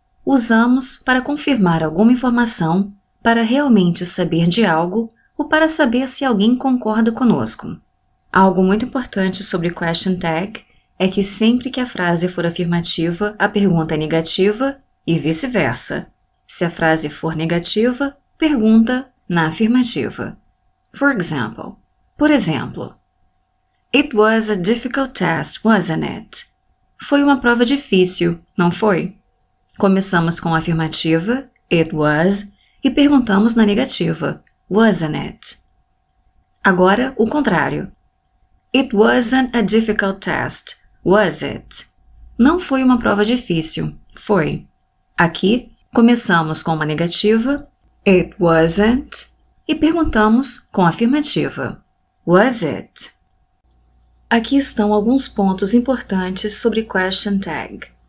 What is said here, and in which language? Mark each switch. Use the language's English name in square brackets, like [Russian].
[Portuguese] Usamos para confirmar alguma informação, para realmente saber de algo ou para saber se alguém concorda conosco. Algo muito importante sobre question tag é que sempre que a frase for afirmativa, a pergunta é negativa e vice-versa. Se a frase for negativa, pergunta na afirmativa. Por exemplo, [English] It was a difficult test, wasn't it? [Portuguese] Foi uma prova difícil, não foi? Começamos com a afirmativa, [English] it was, [Portuguese] e perguntamos na negativa, [English] wasn't it? [Portuguese] Agora, o contrário. [English] It wasn't a difficult test, was it? [Portuguese] Não foi uma prova difícil, foi. Aqui, começamos com uma negativa, [English] it wasn't, [Portuguese] e perguntamos com a afirmativa, [English] was it? [Portuguese] Aqui estão alguns pontos importantes sobre question tag.